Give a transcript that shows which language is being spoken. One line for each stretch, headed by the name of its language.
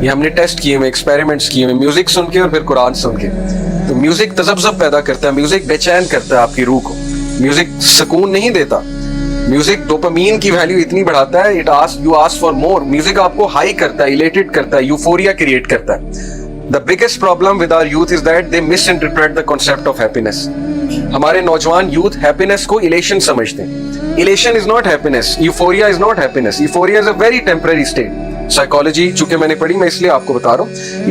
Urdu: یہ ہم نے ٹیسٹ کیے ہوئے, ایکسپیریمنٹس کیے ہوئے, میوزک سن کے اور پھر قرآن سن کے. تو میوزک تذبذب پیدا کرتا ہے, میوزک بے چین کرتا ہے آپ کی روح کو, میوزک سکون نہیں دیتا. میوزک ڈوپامین کی ویلیو اتنی بڑھاتا ہے,
English: You ask for more.
Urdu: Music آپ کو ہائی کرتا ہے, ایلیٹڈ کرتا ہے, یوفوریا کریٹ کرتا ہے.
English: The biggest problem with our youth is that they misinterpret the concept of happiness.
Urdu: ہمارے نوجوان یوتھ ہیپینس کو ایلیشن سمجھتے ہیں.
English: Elation is not happiness, euphoria is not happiness. Euphoria is a very temporary state.
Urdu: Psychology چونکہ میں نے پڑھی, میں اس لیے آپ کو بتا رہا ہوں.